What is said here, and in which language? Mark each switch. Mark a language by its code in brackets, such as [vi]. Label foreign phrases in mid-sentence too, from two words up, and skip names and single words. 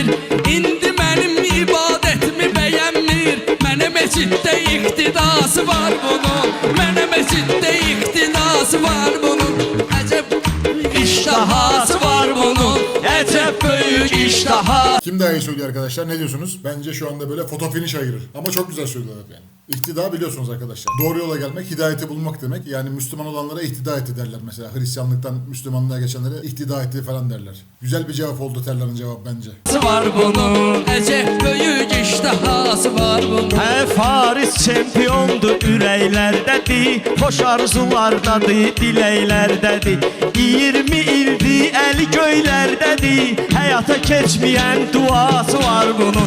[az] İndi mənim ibadətmi bəyənmir. Mənə meciddə iqtidası var bunun. Mənə meciddə iqtidası var bunun. Əcəb iştahası var bunun. Əcəb böyük iştaha. [tr] Kim daha iyi söylüyor arkadaşlar? Ne diyorsunuz? Bence şu anda böyle [en] foto finish [tr] ayırır. Ama çok güzel söylüyorlar yani. İhtida biliyorsunuz arkadaşlar. Doğru yola gelmek, hidayeti bulmak demek. Yani Müslüman olanlara ihtida etti derler mesela. Hristiyanlıktan Müslümanlığa geçenlere ihtida etti falan derler. Güzel bir cevap oldu Terlan'ın cevabı bence. [az] Var bunun. Əcəb böyük iştahası var bunun. Faris çempiondur ürəklərdədir. Xoş arzulardadır, diləklərdədir. 20 ildir əli göylərdədir. Həyata keçməyən duası var bunun.